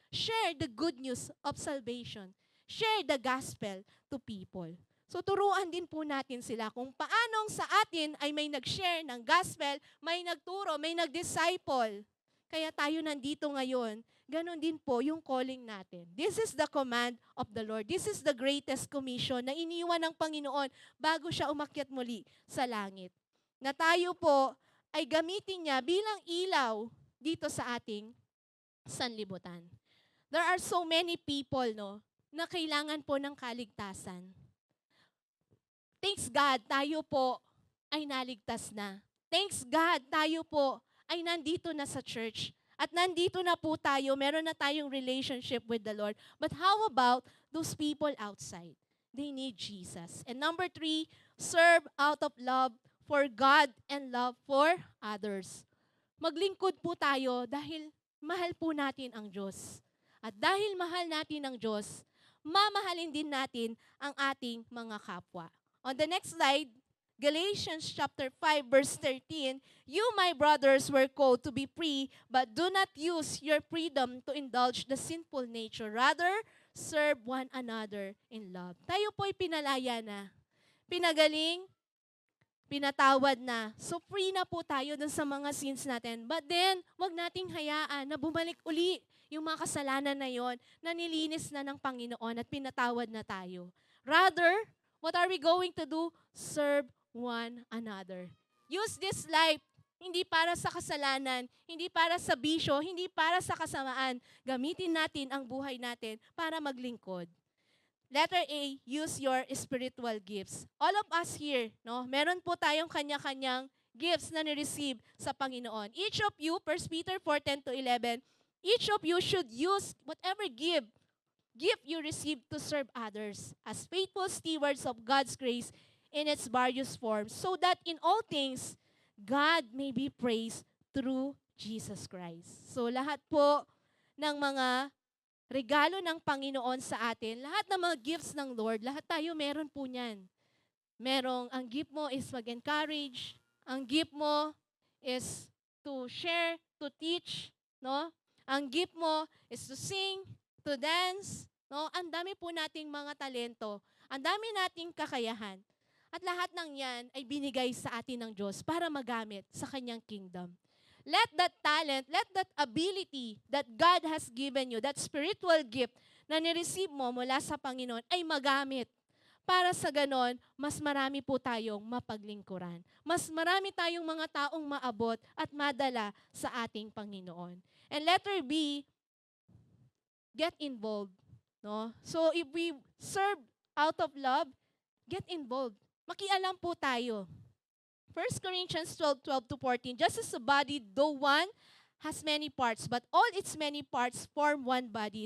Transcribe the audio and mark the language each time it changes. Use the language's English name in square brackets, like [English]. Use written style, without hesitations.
[English] Share the good news of salvation. Share the gospel to people. [Filipino] So turuan din po natin sila kung paanong sa atin ay may nag-share ng gospel, may nagturo, may nag-disciple. Kaya tayo nandito ngayon, ganon din po yung calling natin. [English] This is the command of the Lord. This is the greatest commission [Filipino] na iniwan ng Panginoon bago siya umakyat muli sa langit. Na tayo po ay gamitin niya bilang ilaw dito sa ating sanlibutan. [English] There are so many people, no, [Filipino] na kailangan po ng kaligtasan. [English] Thanks God, [Filipino] tayo po ay naligtas na. Thanks God, tayo po ay nandito na sa church. At nandito na po tayo, meron na tayong [English] relationship with the Lord. But how about those people outside? They need Jesus. And number 3, serve out of love for God and love for others. [Filipino] Maglingkod po tayo dahil mahal po natin ang Diyos. At dahil mahal natin ang Diyos, mamahalin din natin ang ating mga kapwa. [English] On the next slide, Galatians chapter 5 verse 13, you, my brothers, were called to be free, but do not use your freedom to indulge the sinful nature. Rather, serve one another in love. [Filipino] Tayo po'y pinalaya na, pinagaling, pinatawad na. So free na po tayo dun sa mga sins natin. [English] But then, [Filipino] wag nating hayaan na bumalik uli yung mga kasalanan na yon na nilinis na ng Panginoon at pinatawad na tayo. [English] Rather, what are we going to do? Serve one another. Use this life [Filipino] hindi para sa kasalanan, hindi para sa bisyo, hindi para sa kasamaan. Gamitin natin ang buhay natin para maglingkod. Letter A, [English] use your spiritual gifts. All of us here, [Filipino] no, meron po tayong kanya-kanyang gifts na ni-receive sa Panginoon. [English] Each of you, 1 Peter 4:10-11, each of you should use whatever gift you receive to serve others as faithful stewards of God's grace in its various forms, so that in all things, God may be praised through Jesus Christ. [Filipino] So lahat po ng mga regalo ng Panginoon sa atin, lahat ng mga gifts ng Lord, lahat tayo meron po niyan. Ang gift mo is mag-encourage, ang gift mo is [English] to share, to teach, [Filipino] no? Ang gift mo is [English] to sing, to dance, [Filipino] no? Ang dami po nating mga talento, ang dami nating kakayahan. At lahat ng yan ay binigay sa atin ng Diyos para magamit sa kanyang kingdom. [English] Let that talent, let that ability that God has given you, that spiritual gift [Filipino] na nireceive mo mula sa Panginoon ay magamit. Para sa ganon, mas marami po tayong mapaglingkuran. Mas marami tayong mga taong maabot at madala sa ating Panginoon. [English] And letter B, get involved. No? So if we serve out of love, get involved. [Filipino] Makialam po tayo. [English] 1 Corinthians 12:12-14, just as a body, though one, has many parts, but all its many parts form one body.